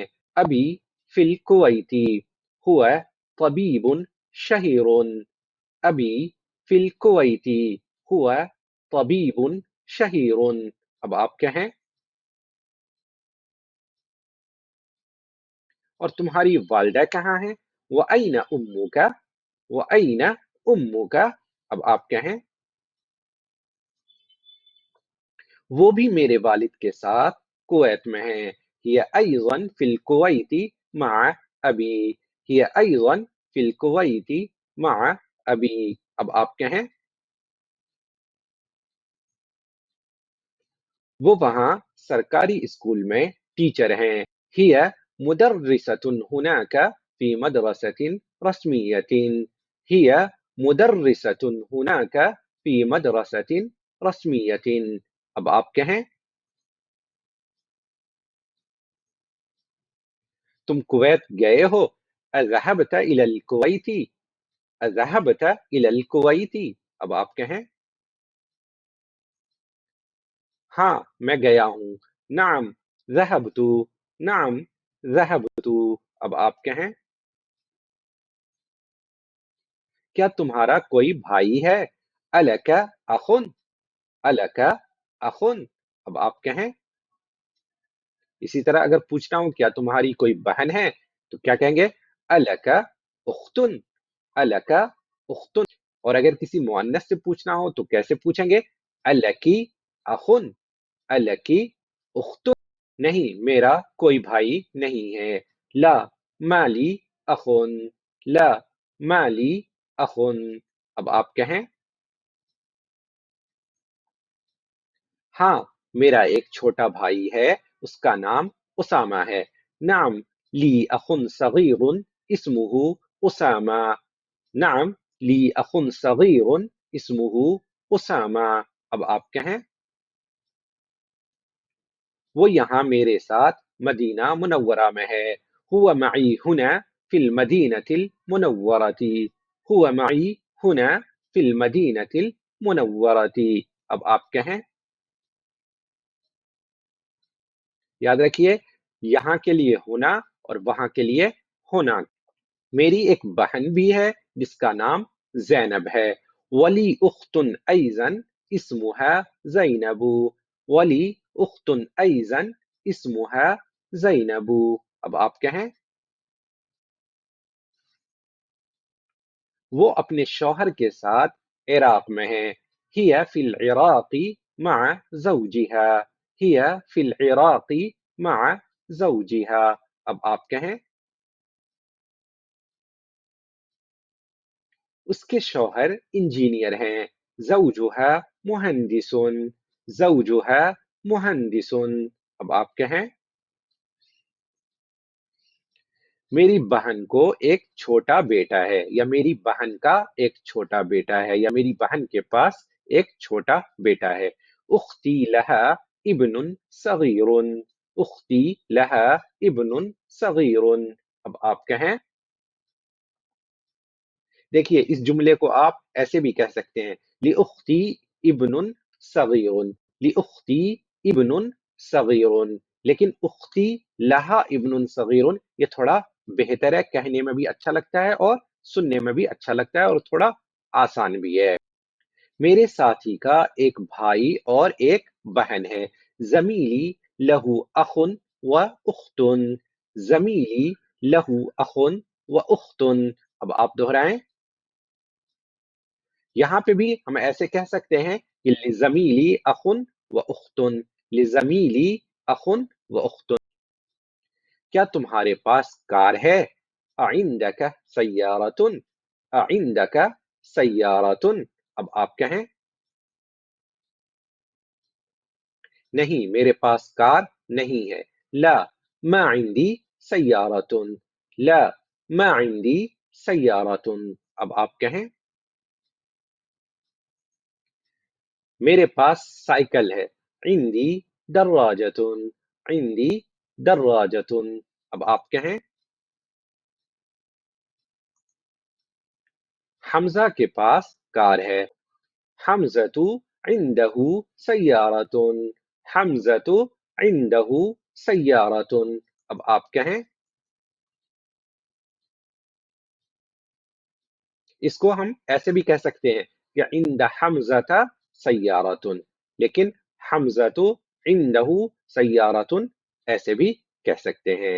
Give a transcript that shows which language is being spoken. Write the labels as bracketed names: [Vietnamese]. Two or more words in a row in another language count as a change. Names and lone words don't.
[Arabic] أبي في الكويت هو طبيب شهير. أبي في الكويت هو طبيب شهير. [Hindi] अब आप कहें। और तुम्हारी वालिदा कहाँ है? [Arabic] وأين أمك؟ وأين أمك? [Hindi] अब आप कहें। वो भी मेरे वालिद के साथ कुवैत में हैं। [Arabic] هي أيضا في الكويت مع أبي. هي أيضا في الكويت مع أبي. [Hindi] अब आप कहें। वो वहाँ सरकारी स्कूल में टीचर हैं। [Arabic] هي مدرسة هناك في مدرسة رسمية. هي مدرسة هناك في مدرسة رسمية. [Hindi] अब आप कहें। तुम कुवैत गए हो? [Arabic] أذهبت إلى الكويت؟ أذهبت إلى الكويت? [Hindi] अब आप कहें। हाँ, मैं गया हूँ। [Arabic] نعم ذهبت. نعم ذهبت. [Hindi] अब आप कहें। क्या तुम्हारा कोई भाई है? [Arabic] ألك أخ؟ ألك أخ? [Hindi] अब आप कहें। इसी तरह अगर पूछना हो क्या तुम्हारी कोई बहन है, तो क्या कहेंगे? [Arabic] ألك أخت؟ ألك أخت? [Hindi] और अगर किसी मुअन्नस से पूछना हो तो कैसे पूछेंगे? [Arabic] ألكِ أخ؟ ألكِ أخت? [Hindi] नहीं, मेरा कोई भाई नहीं है। [Arabic] لا ما لي أخ؟ لا ما لي أخ? [Hindi] अब आप कहें। हाँ, मेरा एक छोटा भाई है, उसका नाम उसामा है। [Arabic] نعم لي أخ صغير اسمه أسامة. نعم لي أخ صغير اسمه أسامة. [Hindi] अब आप कहें। वो यहाँ मेरे साथ मदीना मुनव्वरा में है। [Arabic] هو معي هنا في المدينة المنورة. هو معي هنا في المدينة المنورة. [Hindi] अब आप कहें। याद रखिए, यहाँ के लिए होना और वहां के लिए होना। मेरी एक बहन भी है जिसका नाम जैनब है। [Arabic] ولي أخت أيضا اسمها زينب. ولي أخت أيضا اسمها زينب. [Hindi] अब आप कहें। वो अपने शौहर के साथ इराक में है। [Arabic] هي في العراق مع زوجها. هي في العراق مع زوجها. [Hindi] अब आप कहें। उसके शौहर इंजीनियर हैं। [Arabic] زوجها مهندس. زوجها مهندس. [Hindi] अब आप कहें। मेरी बहन को एक छोटा बेटा है, या मेरी बहन का एक छोटा बेटा है, या मेरी बहन के पास एक छोटा बेटा है। [Arabic] أختي لها ابن صغير. أختي لها ابن صغير. [Hindi] अब आप कहें। देखिए, इस जुमले को आप ऐसे भी कह सकते हैं, [Arabic] لأختي ابن صغير. لأختي ابن صغير, [Hindi] लेकिन [Arabic] أختي لها ابن صغير [Hindi] ये थोड़ा बेहतर है, कहने में भी अच्छा लगता है और सुनने में भी अच्छा लगता है और थोड़ा आसान भी है। मेरे साथी का एक भाई और एक बहन है। [Arabic] زميلي له أخ وأخت. زميلي له أخ وأخت. [Hindi] अब आप दोहराएं। यहाँ पे भी हम ऐसे कह सकते हैं कि [Arabic] لزميلي أخ وأخت. لزميلي أخ وأخت. [Hindi] क्या तुम्हारे पास कार है? [Arabic] أعندك سيارة؟ أعندك سيارة. [Hindi] अब आप कहें। नहीं, मेरे पास कार नहीं है। [Arabic] لا ما عندي سيارة. لا ما عندي سيارة. [Hindi] अब आप कहें। मेरे पास साइकिल है। [Arabic] عندي دراجة. عندي دراجة. [Hindi] अब आप कहें। हमजा के पास कार है। [Arabic] حمزة عنده سيارة. حمزة عنده سيارة. [Hindi] अब आप कहें। इसको हम ऐसे भी कह सकते हैं कि [Arabic] عند حمزة سيارة, [Hindi] लेकिन [Arabic] حمزة عنده سيارة [Hindi] ऐसे भी कह सकते हैं।